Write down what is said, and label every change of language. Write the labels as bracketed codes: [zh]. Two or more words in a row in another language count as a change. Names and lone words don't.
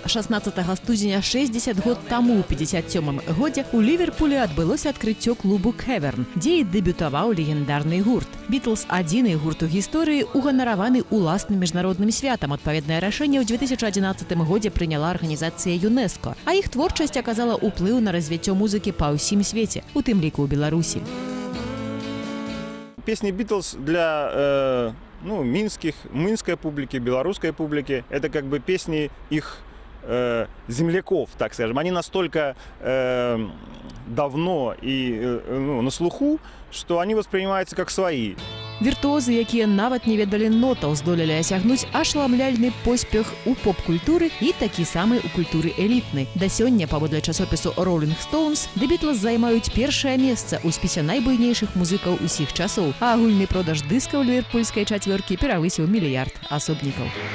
[be] 16 студзеня 60 год таму, у 57-м годзе, у Ліверпулі адбылося адкрыццё клубу «Кэверн», дзе і дэбютаваў легендарны гурт. «Бітлз» – адзіны гурт у гісторыі, уганараваны уласным міжнародным святам. Адпаведнае рашэнне ў 2011 годзе прыняла арганізацыя ЮНЕСКО, а іх творчасць аказала ўплыў на развіццё музыкі па ўсім свеце, у тым ліку ў Беларусі. [ru] Песни «Битлз» для минской публики, белорусской публики, это как бы песни их земляков, так скажем. Они настолько давно и на слуху, что они воспринимаются как свои. [be] Віртуозы, якія нават не ведалі нотаў, здолелі асягнуць ашламляльны поспех у поп-культуры і такі самы ў культуры элітнай. Да сёння, паводле часопісу «Rolling Stones», The Beatles займаюць першае месца ў спісе найбуйнейшых музыкаў усіх часоў, а агульны продаж дыскаў ліверпульскай чацвёркі перавысіў 1 мільярд асобнікаў.